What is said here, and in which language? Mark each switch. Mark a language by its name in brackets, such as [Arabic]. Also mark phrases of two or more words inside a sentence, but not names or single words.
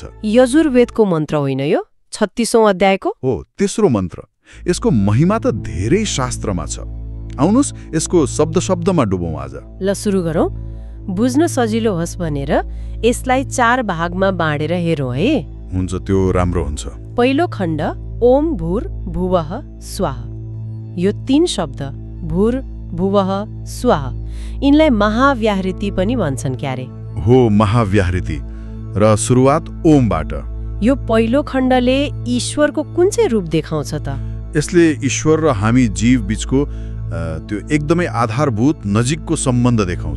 [Nepali] यजुर्वेदको मन्त्र होइन यो, 36औं अध्यायको? हो, तेस्रो मन्त्र। यसको महिमा त धेरै शास्त्रमा छ। आउनुस् यसको शब्द शब्दमा डुबौँ आज। ल सुरु गरौँ। बुझ्न सजिलो होस् भनेर यसलाई 4 भागमा बाँडेर हेरौँ है। हुन्छ, त्यो राम्रो हुन्छ। पहिलो खण्ड [Sanskrit] ओम भूर भुवः स्वाहा। [Nepali] यो 3 शब्द [Sanskrit] भूर भुवः स्वाहा, [Nepali] यिनलाई महाव्याहृति पनि भन्छन् क्यारे। हो, महाव्याहृति र सुरुवात ओमबाट। यो पहिलो खण्डले ईश्वरको कुन चाहिँ रूप देखाउँछ त? यसले ईश्वर र हामी जीव बीचको त्यो एकदमै आधारभूत नजिकको सम्बन्ध देखाउँछ।